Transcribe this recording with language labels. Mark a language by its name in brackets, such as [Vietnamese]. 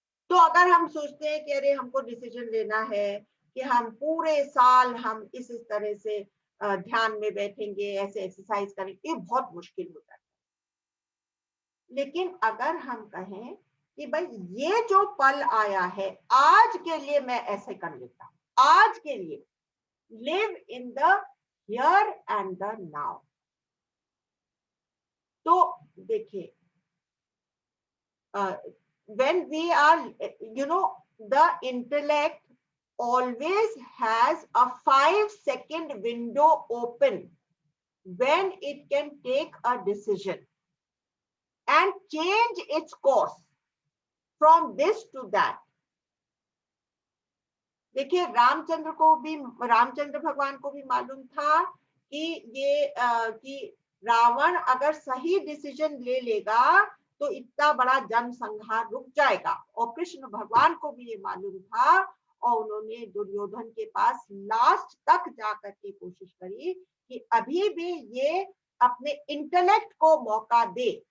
[Hindi] तो अगर हम सोचते हैं कि अरे हमको डिसीजन लेना है कि हम पूरे साल हम इस तरह से ध्यान में बैठेंगे, ऐसे एक्सरसाइज करेंगे, ये बहुत मुश्किल हो जाता है। लेकिन अगर हम कहें कि भाई ये जो पल आया है आज के लिए मैं ऐसे कर लेता हूं, आज के लिए, [English] Live in the here and now नाउ। [Hindi] तो देखिए, [English] when we are, the intellect always has a 5-second window open when it can take a decision and change its course from this to that. [Hindi] देखिए, रामचंद्र भगवान को भी मालूम था कि ये कि रावण अगर सही डिसीजन ले लेगा तो इतना बड़ा जनसंहार रुक जाएगा, और कृष्ण भगवान को भी ये मालूम था, और उन्होंने दुर्योधन के पास लास्ट तक जाकर के कोशिश करी कि अभी भी ये अपने इंटेलेक्ट को मौका दे।